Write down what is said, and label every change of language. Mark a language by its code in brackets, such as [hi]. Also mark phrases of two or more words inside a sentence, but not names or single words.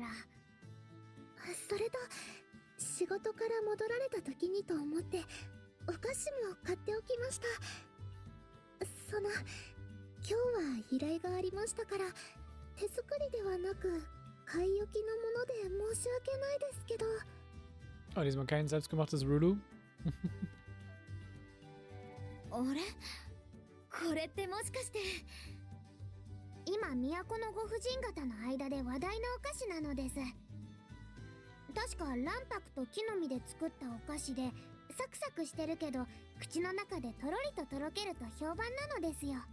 [ja] それと仕事から戻られた時にと思ってお菓子も買っておきました。今日は依頼がありましたから手作りではなく買い置きのもので申し訳ないですけど。 [de] Oh, diesmal kein selbstgemachtes Rulu. [ja] あれ、これってもしかして今都のご婦人方の間で話題のお菓子なのです。確か卵白と木の実で作ったお菓子でサクサクしてるけど口の中でとろりととろけると評判なのですよ。